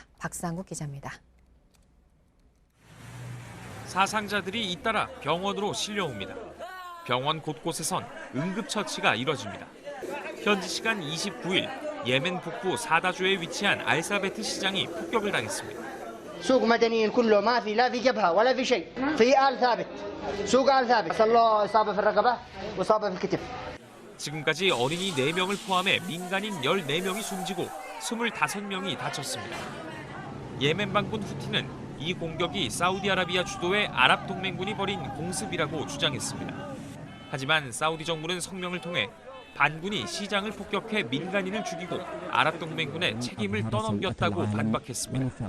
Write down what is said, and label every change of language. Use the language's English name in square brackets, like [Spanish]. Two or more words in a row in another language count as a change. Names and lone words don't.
[Korean] 박상국 기자입니다. 사상자들이 잇따라 병원으로 실려옵니다. 병원 곳곳에선 응급처치가 이뤄집니다. 현지 시간 29일 예멘 북부 사다주에 위치한 알사베트 시장이 폭격을 당했습니다. [Arabic] سوق مدنيين كله ما في لا في جبهه ولا في شيء في آل ثابت سوق آل ثابت صار له إصابة في الرقبة وإصابة في الكتف. [Korean] 지금까지 어린이 4명을 포함해 민간인 14명이 숨지고 25명이 다쳤습니다. 예멘 반군 후티는 이 공격이 사우디아라비아 주도의 아랍 동맹군이 벌인 공습이라고 주장했습니다. 하지만 사우디 정부는 성명을 통해 반군이 시장을 폭격해 민간인을 죽이고 아랍 동맹군의 책임을 떠넘겼다고 반박했습니다.